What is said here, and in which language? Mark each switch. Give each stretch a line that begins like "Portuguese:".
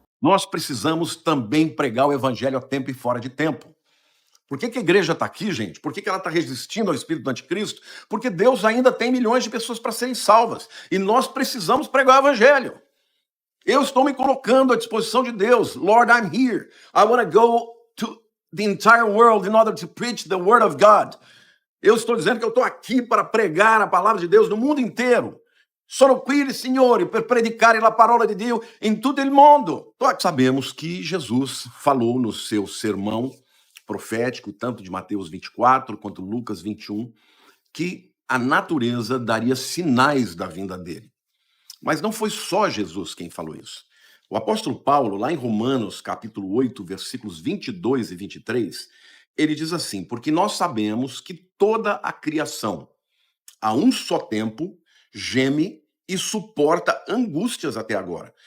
Portuguese: Nós precisamos também pregar o evangelho a tempo e fora de tempo. Por que a igreja está aqui, gente? Por que ela está resistindo ao espírito do anticristo? Porque Deus ainda tem milhões de pessoas para serem salvas. E nós precisamos pregar o evangelho. Eu estou me colocando à disposição de Deus.
English: Lord, I'm here. I want to go to the entire world in order to preach the word of God.
Portuguese: Eu estou dizendo que eu estou aqui para pregar a palavra de Deus no mundo inteiro.
Italian: Sono qui, Signore, per predicare la parola di Dio in tutto il mondo.
Portuguese: Nós sabemos que Jesus falou no seu sermão profético, tanto de Mateus 24 quanto Lucas 21, que a natureza daria sinais da vinda dele. Mas não foi só Jesus quem falou isso. O apóstolo Paulo, lá em Romanos, capítulo 8, versículos 22 e 23, ele diz assim: porque nós sabemos que toda a criação, a um só tempo, geme e suporta angústias até agora.